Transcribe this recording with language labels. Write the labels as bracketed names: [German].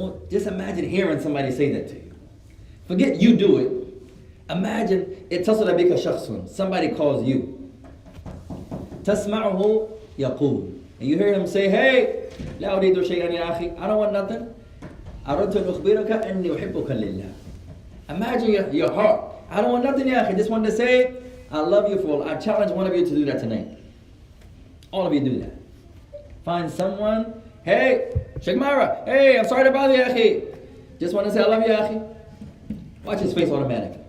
[English] Just imagine hearing somebody say that to you. Forget you do it. Imagine [Arabic] اتصل بك شخص, [English] somebody calls you. [Arabic] تسمعه يقول, [English] and you hear him say, hey, [Arabic] لا أريد شيئا يا أخي, [English] I don't want nothing. [Arabic] أردت أن أخبرك أني أحبك لله. [English] Imagine your heart. I don't want nothing, ya akhi. Just wanted to say, I love you for all. I challenge one of you to do that tonight. All of you do that. Find someone, hey, Sheikh Myra, hey, I'm sorry to bother you, akhi. Just want to say I love you, akhi. Watch his face automatically.